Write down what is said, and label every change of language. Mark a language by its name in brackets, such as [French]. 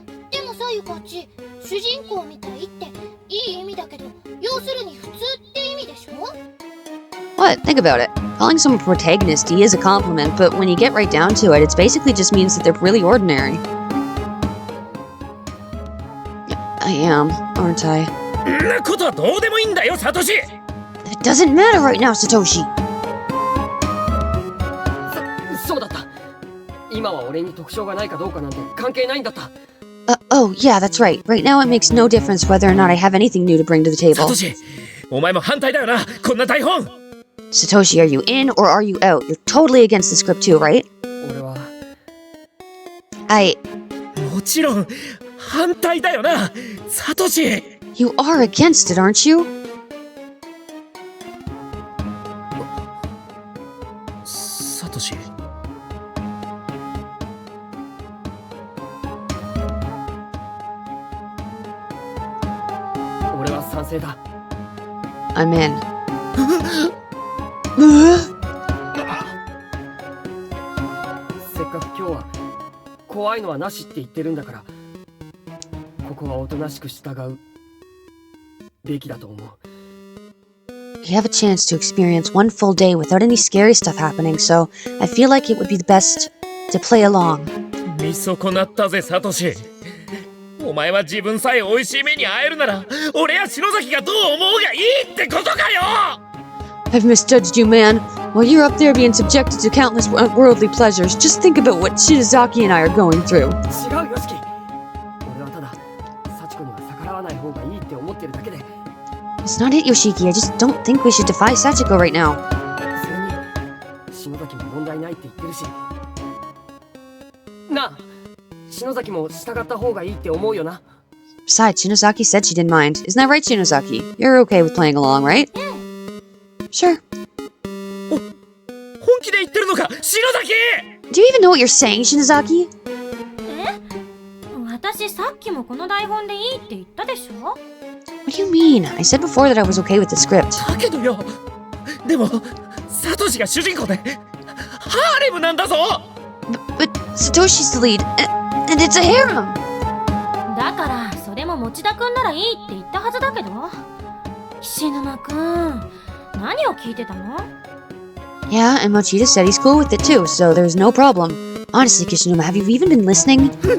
[Japanese] でもさゆかっち、主人公みたいっていい意味だけど、要するに普通って意味でしょ？ [English] What? Think about it. Calling someone protagonisty is a compliment, but when you get right down to it, it basically just means that they're really ordinary. I am, aren't I? [Japanese] んなことはどうでもいいんだよサトシ。 [English] It doesn't matter right now, Satoshi. [Japanese] そうだった。今は俺に特徴がないかどうかなんて関係ないんだった。 [English] Oh, yeah, that's right. Right now it makes no difference whether or not I have anything new to bring to the [Japanese] サ [English] table. [Japanese] トシ、お前も反対だよな。こんな台本。 [English] Satoshi, are you in or are you out? You're totally against the script too, right? [Japanese] 俺は。もちろん反対だよな、サトシ。 [English] You are against it, aren't you? [Japanese] サトシ。俺は賛成だ。 [English] I'm in. [Japanese] せっかく今日は怖いのはなしって言ってるんだから、ここはおとなしく従うべきだと思う。 [English] You have a chance to experience one full day without any scary stuff happening, so I feel like it would be the best to play along. [Japanese] 見損なったぜサトシ。お前は自分さえ美味しい目に会えるなら俺や篠崎がどう思うがいいってことかよ。 [English] I've misjudged you, man. While you're up there being subjected to countless worldly pleasures, just think about what Shinozaki and I are going through. [Japanese] 違うよしき。俺はただ幸子には逆らわない方がいいって思ってるだけで。 [English] It's not it, Yoshiki. I just don't think we should defy Sachiko right now. [Japanese] それに篠崎も問題ないって言ってるし。なあ、篠崎も従った方がいいって思うよな。 [English] Besides, Shinozaki said she didn't mind. Isn't that right, Shinozaki? You're okay with playing along, right? Sure. [Japanese] 本気で言ってるのか篠崎。 [English] Do you even know what you're saying, Shinozaki? [Japanese] 私さっきもこの台本でいいって言ったでしょ？ [English] What do you mean? I said before that I was okay with the script. [Japanese] だけどよ、でもサトシが主人公でハーレムなんだぞ。 [English] But Satoshi's the lead, and it's a harem! [Japanese] だからそれも持田くんならいいって言ったはずだけど。菱沼くん、何を聞いてたの？ [English] Yeah, and Mochida said he's cool with it too, so there's no problem. Honestly, Kishinuma, have you even been listening?